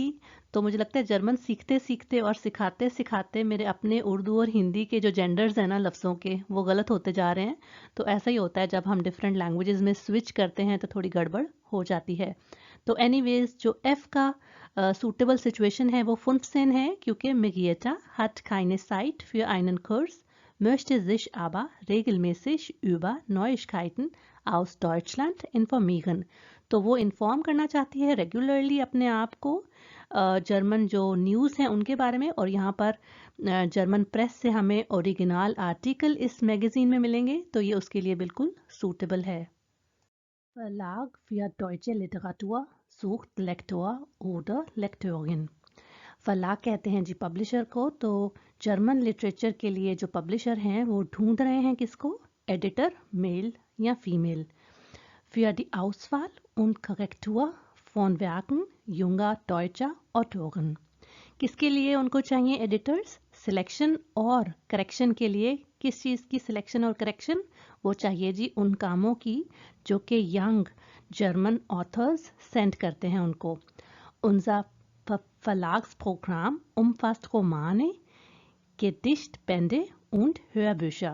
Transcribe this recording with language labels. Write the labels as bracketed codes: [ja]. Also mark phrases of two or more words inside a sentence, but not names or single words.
[hi] तो मुझे लगता है जर्मन सीखते सीखते और सिखाते सिखाते मेरे अपने उर्दू और हिंदी के जो जेंडर्स हैं ना लफ्ज़ों के, वो गलत होते जा रहे हैं। तो ऐसा ही होता है जब हम [en] different languages [hi] में स्विच करते हैं तो थोड़ी गड़बड़ हो जाती है। तो एनीवेज जो एफ़ का [en] suitable situation [hi] है वो 15 है, क्योंकि [de] Marietta hat keine Zeit für einen Kurs, möchte sich aber regelmäßig über Neuigkeiten aus Deutschland informieren। [hi] तो वो इन्फॉर्म करना चाहती है रेगुलरली अपने आप को जर्मन जो न्यूज़ हैं उनके बारे में। और यहाँ पर [en] German press [hi] से हमें [en] original article [hi] इस मैगज़ीन में मिलेंगे, तो ये उसके लिए बिल्कुल सूटेबल है। [de] Verlag für deutsche Literatur sucht Lektor oder Lektorin। [hi] फलाक कहते हैं जी पब्लिशर को। तो [en] German literature [hi] के लिए जो पब्लिशर हैं वो ढूंढ रहे हैं किसको? [en] editor, male या female। [de] Für die Auswahl und Korrektur von Werken junger deutscher Autoren। [hi] किसके लिए उनको चाहिए एडिटर्स? सिलेक्शन और करेक्शन के लिए। किस चीज़ की सिलेक्शन और करेक्शन? वो चाहिए जी उन कामों की जो कि [en] young German authors send [hi] करते हैं उनको। [de] Unser Verlagsprogramm umfasst Romane, Gedichtbände und Hörbücher।